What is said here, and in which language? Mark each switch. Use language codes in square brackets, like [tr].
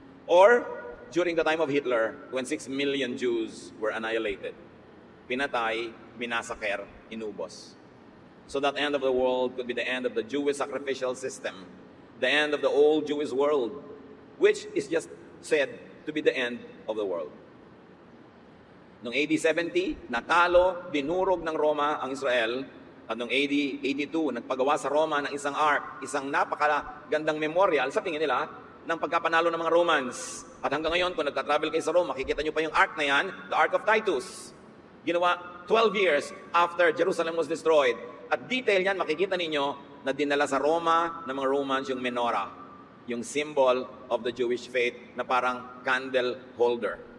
[en] Or during the time of Hitler, when 6 million Jews were annihilated. [tl] Pinatay, minasaker, inubos. [en] So that end of the world could be the end of the Jewish sacrificial system, the end of the old Jewish world, which is just said to be the end of the world. [tl] Noong AD 70, natalo, dinurog ng Roma ang Israel. At noong AD 82, nagpagawa sa Roma ng isang ark, isang napakagandang memorial sa tingin nila ng pagkapanalo ng mga Romans. At hanggang ngayon, kung nagka-travel kayo sa Rome, makikita nyo pa yung ark na yan, the Ark of Titus. Ginawa [en] 12 years after Jerusalem was destroyed. [tl] At detail yan, makikita ninyo na dinala sa Roma ng mga Romans yung menorah, yung [en] symbol of the Jewish faith [tl] na parang candle holder.